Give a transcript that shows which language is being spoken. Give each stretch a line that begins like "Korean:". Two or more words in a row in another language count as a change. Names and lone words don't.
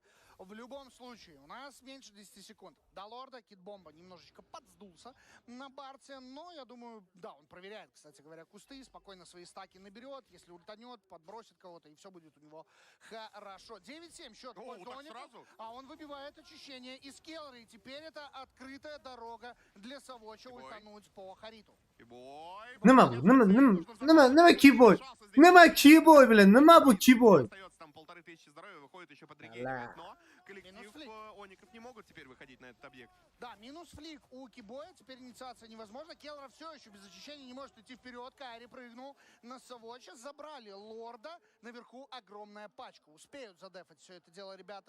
Russian: В любом случае, у нас меньше 10 секунд. До лорда Кидбомба немножечко подсдулся на барте, но я думаю, да, он проверяет, кстати говоря, кусты, спокойно свои стаки наберет, если ультанет, подбросит кого-то, и все будет у него хорошо. 9-7 счет в пользу Оника, а он выбивает очищение из Келлера, и теперь это открытая дорога для Савоча ультануть по Хариту.
Uzbek: Nima bu? Nima keyboy? Nima keyboy bilan? Nima bu keyboy?
Russian: Там 1500 здоровья, выходит еще подрегенивает, но коллектив Оников не могут теперь выходить на этот объект. Да, минус флик у Кибоя, теперь инициация невозможна. Келлера все еще без очищения не может идти вперед. Кайри прыгнул на Савоча, забрали лорда. Наверху огромная пачка. Успеют задефать все это дело, ребята.